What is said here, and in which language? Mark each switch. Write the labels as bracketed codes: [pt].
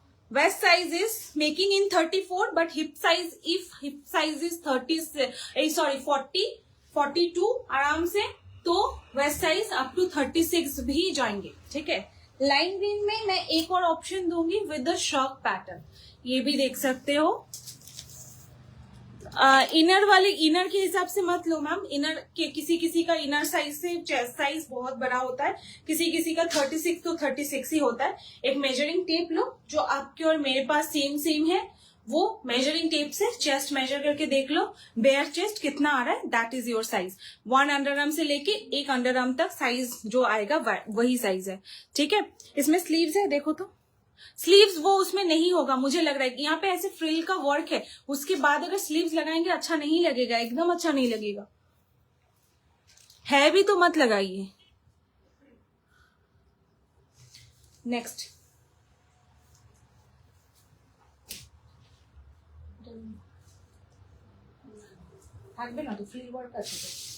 [en] Waist size is making in 34, but hip size, if hip size is 40, 42 [hi] आराम से, तो [en] waist size up to 36 [hi] भी जाएंगे। ठीक है, लाइन ग्रीन में मैं एक और ऑप्शन दूंगी [en] with the shock pattern, [hi] ये भी देख सकते हो। इनर वाले इनर के हिसाब से मत लो मैम, इनर के किसी का इनर साइज से चेस्ट साइज बहुत बड़ा होता है, किसी का 36 तो 36 ही होता है। एक मेजरिंग टेप लो जो आपके और मेरे पास सेम है, वो मेजरिंग टेप से चेस्ट मेजर करके देख लो, बेयर चेस्ट कितना आ रहा है, [en] That is your size. [hi] 1 under arm से लेके 1 अंडर आर्म तक साइज जो आएगा वही साइज है, ठीक है। इसमें स्लीव्स है, देखो तो स्लीव्स वो उसमें नहीं होगा, मुझे लग रहा है कि यहाँ पे ऐसे फ्रिल का वर्क है, उसके बाद अगर स्लीव्स लगाएंगे अच्छा नहीं लगेगा, एकदम अच्छा नहीं लगेगा, है भी तो मत लगाइए। [bn] नेक्स्ट থাকবে না তো, ফ্রিল ওয়ার্ক আছে তো।